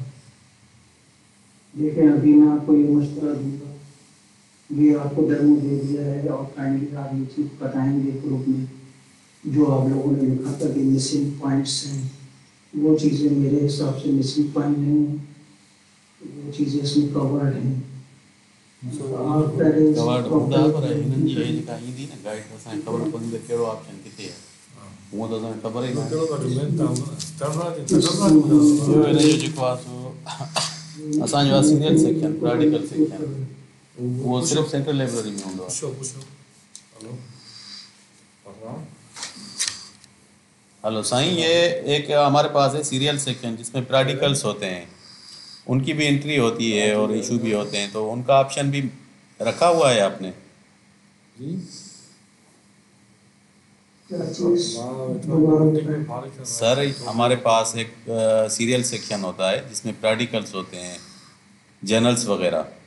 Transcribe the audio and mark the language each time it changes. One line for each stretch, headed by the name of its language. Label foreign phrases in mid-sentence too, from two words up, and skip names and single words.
Hindi: देखें अभी मैं आपको ये मशवरा दूंगा, ये आपको डेमो दे दिया है और काइंडली आप ये चीज़ बताएंगे ग्रुप में जो आप लोगों ने लिखा था कि
English: missing points
Hindi: हैं, वो चीज़ें मेरे हिसाब से
English: missing point
Hindi: नहीं है, वो चीज़ें इसमें कवर्ड हैं। आप पहले
Sindhi: कवर्ड हूंदा पर हिननि जी हे जेका ईंदी न गाइड त असांखे ख़बर पवंदी त कहिड़ो ऑप्शन किथे आहे, हूअं त असांखे ख़बर ई न आहे। हिन जो जेको आहे सो असांजो आहे
English: senior section practical section,
Sindhi: वो सिर्फ
English: central library
Sindhi: में हूंदो आहे। हेलो साईं,
Hindi: ये एक हमारे पास है
English: serial section
Hindi: जिसमें प्रैक्टिकल्स होते हैं, उनकी भी एंट्री होती है और इशू भी होते हैं, तो उनका ऑप्शन भी रखा हुआ है आपने? सर हमारे पास एक
English: serial section
Hindi: होता है जिसमें प्रैक्टिकल्स होते हैं, जर्नल्स वगैरह।